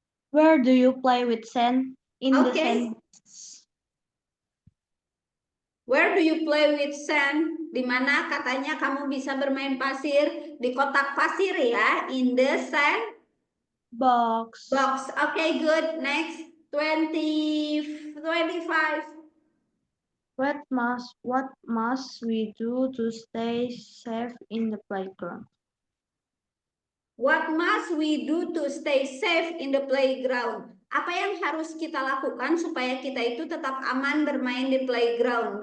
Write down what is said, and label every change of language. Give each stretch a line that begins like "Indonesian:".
English: Where do you play with sand? In the sand. Where do you play with sand?
Indonesian: Di mana katanya kamu bisa bermain pasir? Di kotak pasir ya,
English: in the sand box. Okay, good. Next, 25. What must we do to stay safe in the playground? What must we do to stay safe in the playground?
Indonesian: Apa yang harus kita lakukan supaya kita itu tetap aman bermain di playground?